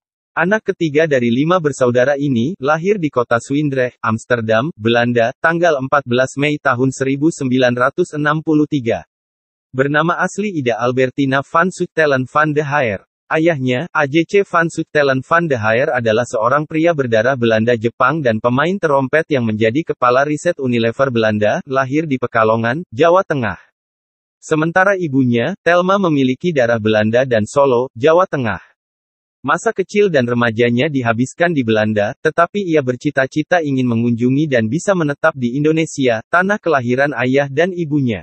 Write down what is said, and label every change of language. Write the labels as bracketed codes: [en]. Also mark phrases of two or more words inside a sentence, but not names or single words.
[id] Anak ketiga dari 5 bersaudara ini, lahir di kota Zwijndrecht, Amsterdam, Belanda, tanggal 14 Mei tahun 1963. Bernama asli Ida Albertina van Zuchtelen van de Heer. Ayahnya, AJC van Zuchtelen van de Heer adalah seorang pria berdarah Belanda Jepang dan pemain terompet yang menjadi kepala riset Unilever Belanda, lahir di Pekalongan, Jawa Tengah. Sementara ibunya, Thelma memiliki darah Belanda dan Solo, Jawa Tengah. Masa kecil dan remajanya dihabiskan di Belanda, tetapi ia bercita-cita ingin mengunjungi dan bisa menetap di Indonesia, tanah kelahiran ayah dan ibunya.